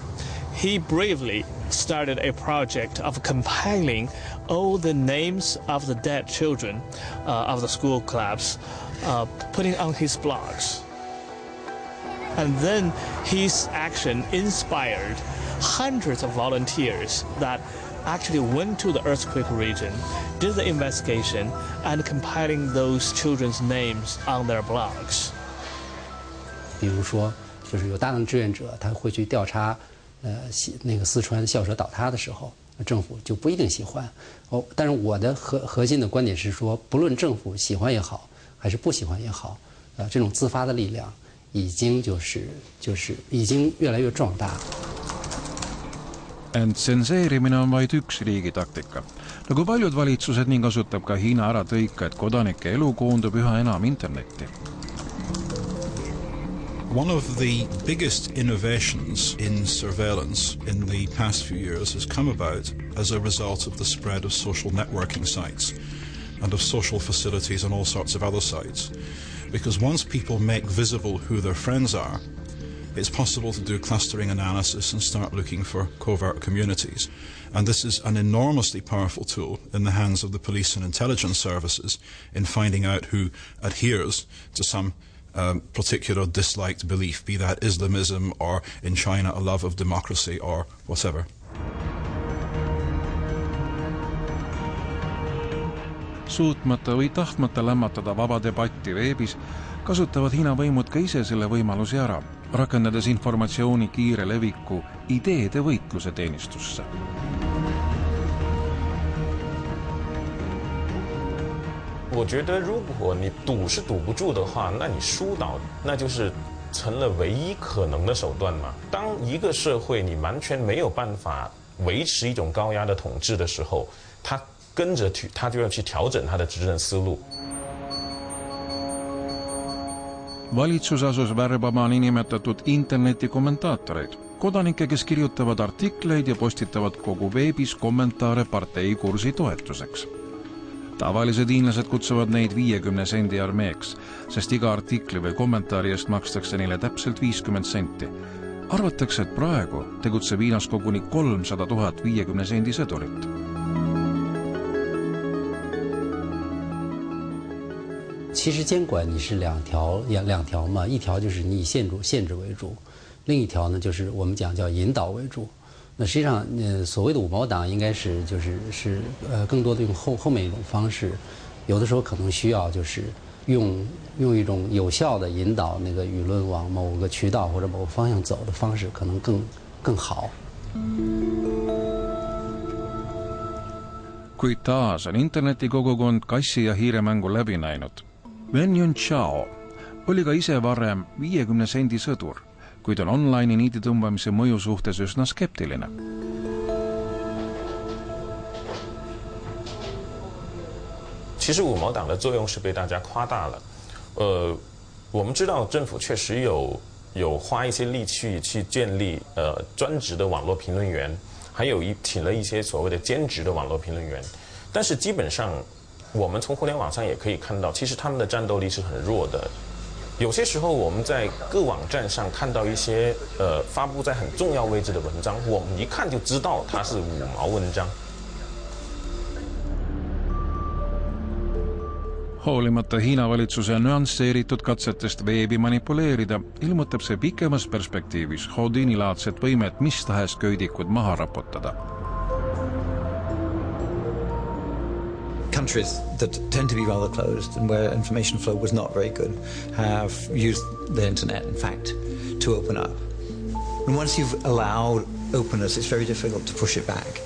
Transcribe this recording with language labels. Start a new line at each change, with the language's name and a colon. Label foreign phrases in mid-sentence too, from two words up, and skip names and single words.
English: He bravely started a project of compiling all the names of the dead children of the school collapse, putting on his blogs. And then his action inspired hundreds of volunteers that actually went to the earthquake region, did the investigation, and compiling those children's names on their blogs.
Chinese: 比如说，就是有大量志愿者，他会去调查，那个四川校舍倒塌的时候，政府就不一定喜欢。但是我的核心的观点是说，不论政府喜欢也好，还是不喜欢也好，这种自发的力量已经已经越来越壮大。
Estonian: Ent tsenseerimine on vaid üks riigi taktika. Nagu paljud valitsused, nii kasutab ka Hiina ära tõika, et kodanike elu koondub üha enam internetti.
English: One of the biggest innovations in surveillance in the past few years has come about as a result of the spread of social networking sites and of social facilities and all sorts of other sites. Because once people make visible who their friends are, it's possible to do clustering analysis and start looking for covert communities. And this is an enormously powerful tool in the hands of the police and intelligence services in finding out who adheres to some particular disliked belief, be that Islamism or in China a love of democracy or whatever.
Estonian: Suutmata või tahtmata lämmatada vaba debatti veebis, kasutavad Hiina võimud ka ise selle võimalusi ära, rakendades informatsiooni kiire leviku ideede võitluse teenistusse.
Chinese: 我觉得如果你堵是堵不住的话，那你疏导那就是成了唯一可能的手段嘛。当一个社会你完全没有办法维持一种高压的统治的时候，他就要去调整他的执政思路。
Estonian: Valitsus asus värbama niinimetatud internetikommentaatoreid, kodanikke, kes kirjutavad artikleid ja postitavad kogu veebis kommentaare parteikursi toetuseks. Tavalised hiinlased kutsuvad neid 50 sendi armeeks, sest iga artikli või kommentaari eest makstakse neile täpselt 50 senti. Arvatakse, et praegu tegutseb Hiinas koguni 300 000 50 sendi sõdurit.
Chinese: 其实监管你是两条嘛，一条就是你以限制为主，另一条呢就是我们讲叫引导为主。那实际上，所谓的五毛党应该是更多的用后面一种方式，有的时候可能需要就是用一种有效的引导那个舆论往某个渠道或者某个方向走的方式，可能更好。
Estonian: Kuid taas on internetikogukond kassi ja hiiremängu läbi näinud. Wen Yunchao oli ka ise varem 50 sendi sõdur, kuid on online'i niidi tõmbamise mõju suhtes üsna skeptiline.
Chinese: 其实五毛党的作用是被大家夸大了。我们知道政府确实有花一些力气去建立专职的网络评论员，还有请了一些所谓的兼职的网络评论员，但是基本上我们从互联网上也可以看到，其实他们的战斗力是很弱的。有些时候我们在各网站上看到一些发布在很重要位置的文章，我们一看就知道它是五毛文章。
Estonian: Hoolimata Hiina valitsuse nüansseeritud katsetest veebi manipuleerida, ilmutab see pikemas perspektiivis Houdini-laadset võimet mis tahes köidikud maha raputada.
English: Countries that tend to be rather closed and where information flow was not very good have used the internet, in fact, to open up. And once you've allowed openness, it's very difficult to push it back.